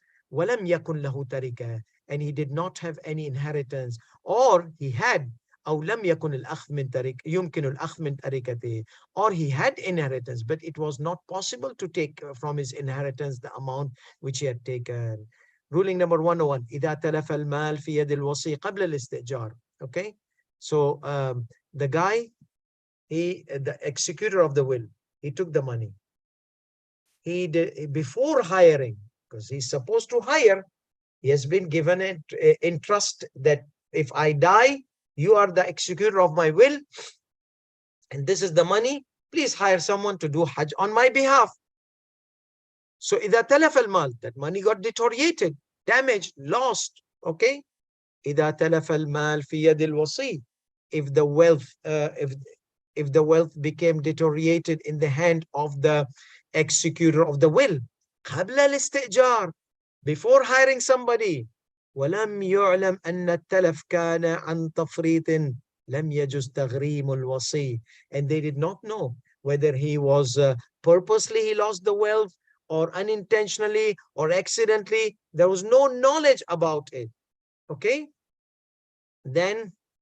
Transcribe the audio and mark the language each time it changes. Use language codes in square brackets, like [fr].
[ar] ولم يكن له تركة, [en] and he did not have any inheritance, or he had [ar] أو لم يكن الأخذ من ترك يمكن الأخذ من تركته, [en] or he had inheritance but it was not possible to take from his inheritance the amount which he had taken. Ruling number 101, [ar] إذا تلف المال في يد الوصي قبل الاستئجار. [en] Okay, so the guy, the executor of the will, he took the money. He did before hiring, because he's supposed to hire. He has been given it in trust that if I die, you are the executor of my will, and this is the money. Please hire someone to do Hajj on my behalf. So [ar] إذا تلف المال, [en] that money got deteriorated, damaged, lost. Okay. [ar] إذا تلف المال في يد الوصي, [en] if the wealth, if the wealth became deteriorated in the hand of the executor of the will, [ar] قبل الاستئجار, [en] before hiring somebody, [ar] ولم يعلم أن التلف كان عن تفريط لم يجوز تغريم الوصي, [en] and they did not know whether he was purposely he lost the wealth, or unintentionally, or accidentally. There was no knowledge about it. Okay, then